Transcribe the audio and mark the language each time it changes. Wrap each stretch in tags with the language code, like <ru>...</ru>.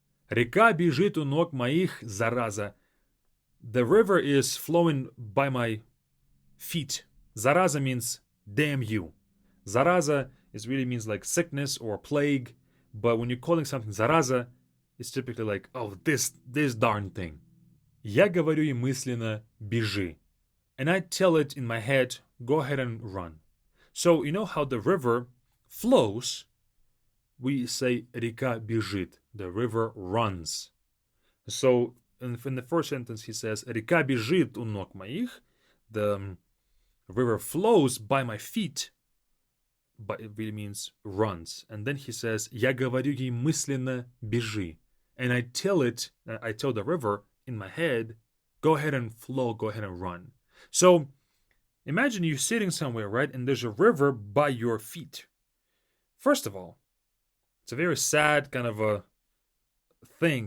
<ru>Река бежит у ног моих, зараза.</ru> <en>The river is flowing by my feet. Зараза means damn you. Зараза really means like sickness or plague. But when you're calling something зараза, it's typically like, oh, this darn thing.</en> <ru>Я говорю ей мысленно, бежи.</ru> <en>And I tell it in my head, go ahead and run. So, you know how the river flows? We say,</en> <ru>река бежит.</ru> <en>The river runs. So, in the first sentence, he says,</en> <ru>река бежит у ног моих.</ru> <en>The river flows by my feet. But it really means runs. And then he says,</en> <ru>я говорю ей мысленно, бежи.</ru> <en>And I tell the river in my head, go ahead and flow, go ahead and run. So imagine you sitting somewhere, right? And there's a river by your feet. First of all, it's a very sad kind of a thing.</en>